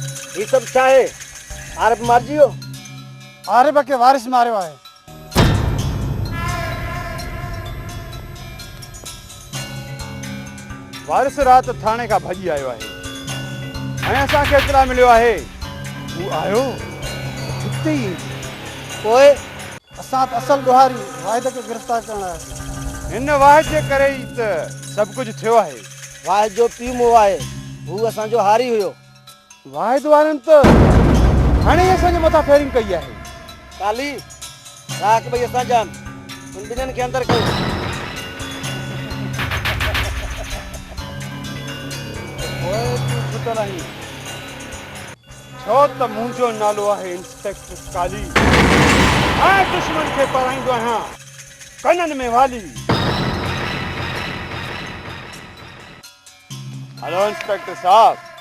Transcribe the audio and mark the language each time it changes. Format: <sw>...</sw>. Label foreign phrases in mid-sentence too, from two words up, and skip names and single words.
<sd>ये सब चाहे आरब मार जियो आरिफ के वारिस मारियो आहे। वारिस रात थाने का भजी आयो आहे ऐं असांखे इतला मिलियो आहे हू आयो हिते ई पोइ असां त असल गुहारी वाहिद खे गिरफ़्तार करण आयासीं। हिन वाहिद जे करे ई त सभु कुझु थियो आहे। वाहिद जो पीउ मूं आहे, हू असांजो हारी हुयो। वाहिद वारनि त हाणे ई असांजे मथां फायरिंग कई आहे। काली राख भई असां जान उन ॿिन्हिनि खे अंदरि कयो। ओए तूं छुटल आहीं छो त मुंहिंजो नालो आहे इंस्पेक्टर काली ऐं दुश्मन खे पढ़ाईंदो आहियां कननि में वाली। हेलो इंस्पेक्टर साहब।</sd>